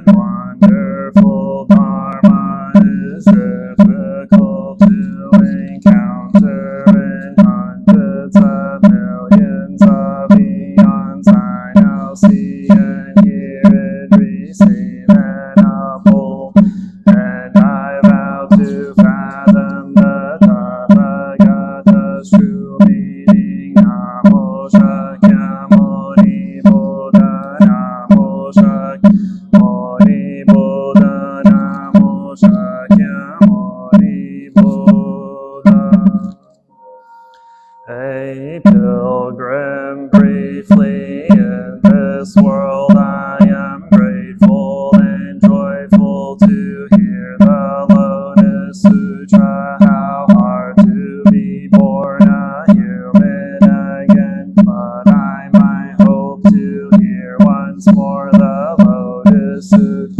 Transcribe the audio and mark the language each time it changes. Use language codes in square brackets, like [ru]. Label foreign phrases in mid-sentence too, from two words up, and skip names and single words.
[en] wonderful Dharma is difficult to encounter in hundreds of millions of eons. I now see and hear it, receive and uphold, and I vow to fathom the Tathagata's true meaning. [sa] Namo Shakyamuni Buddha, Namo Shakyamuni Buddha, Namo Shakyamuni Buddha. [en] A pilgrim briefly in this world, I am grateful and joyful to hear the Lotus Sutra. How hard to be born a human again, but I might hope to hear once more the Lotus Sutra.